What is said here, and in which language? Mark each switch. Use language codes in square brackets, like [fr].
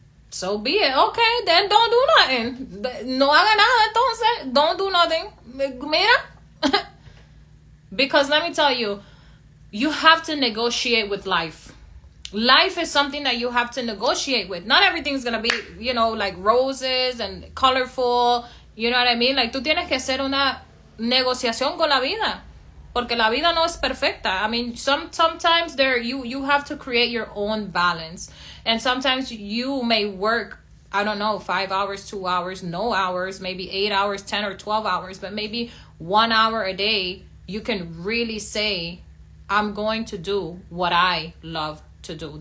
[en] So be it. Okay, then don't do nothing. [es] No haga nada, entonces. [en] Don't do nothing. Mira. Because let me tell you, you have to negotiate with life. Life is something that you have to negotiate with. Not everything's gonna be, like roses and colorful. You know what I mean? Like, [es] tú tienes que hacer una negociación con la vida. Porque la vida no es perfecta. [en] I mean, sometimes you have to create your own balance. And sometimes you may work, I don't know, 5 hours, 2 hours, no hours, maybe 8 hours, 10 or 12 hours, but maybe 1 hour a day, you can really say, I'm going to do what I love to do.